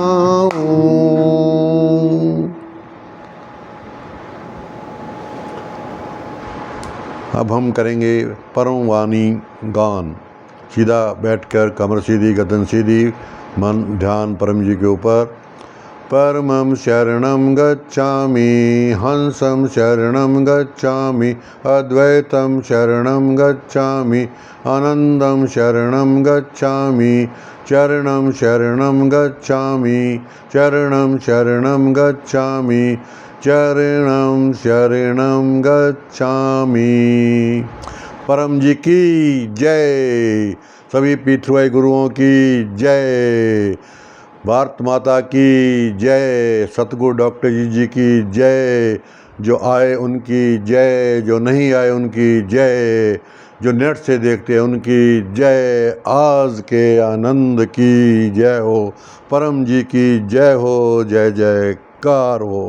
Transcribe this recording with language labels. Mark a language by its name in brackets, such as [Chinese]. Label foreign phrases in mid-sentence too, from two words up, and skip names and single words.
[Hindi] पाऊं अब हम करेंगे परम वाणी गान सीधा बैठकर कमर सीधी गर्दन सीधी मन ध्यान परम जी के ऊपर [Sanskrit] परमं शरणं गच्छामि हंसं शरणं गच्छामि अद्वैतं शरणं गच्छामि आनन्दं शरणं गच्छामि चरणं शरणं गच्छामि चरणं शरणं गच्छामि चरणं शरणं गच्छामि [Hindi] परम जी की जय सभी पीठवाई गुरुओं की जय भारत माता की जय सतगुरु डॉक्टर जी की जय जो आए उनकी जय जो नहीं आए उनकी जय जो नेट से देखते हैं उनकी जय आज के आनंद की जय हो परम जी की जय हो जय जयकार हो।